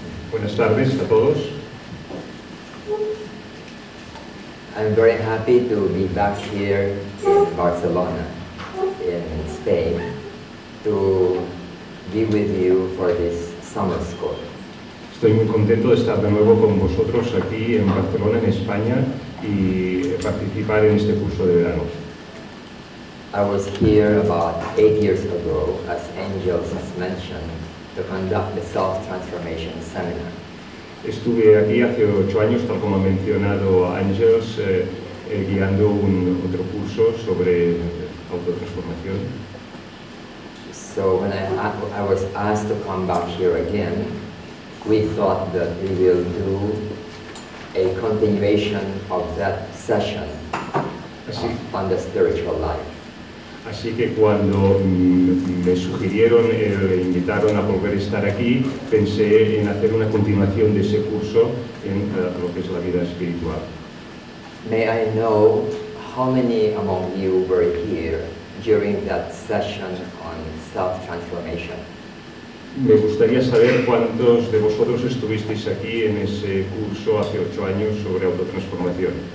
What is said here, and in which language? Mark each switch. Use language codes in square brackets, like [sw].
[es] Buenas tardes a todos. [en] I'm very happy to be back here in Barcelona, in Spain, to be with you for this summer school. [es] Estoy muy contento de estar de nuevo con vosotros aquí en Barcelona, en España, y participar en este curso de verano. [en] I was here about 8 years ago, as Angels has mentioned, to conduct the self-transformation seminar. [es] Estuve aquí hace 8 años, tal como ha mencionado Ángels, guiando otro curso sobre autotransformación. [en] So when I was asked to come back here again, we thought that we will do a continuation of that session on the spiritual life. [es] Así que cuando me sugirieron, invitaron a volver a estar aquí, pensé en hacer una continuación de ese curso en lo que es la vida espiritual. [en] May I know how many among you were here during that session on self-transformation? [es] Me gustaría saber cuántos de vosotros estuvisteis aquí en ese curso hace 8 años sobre autotransformación.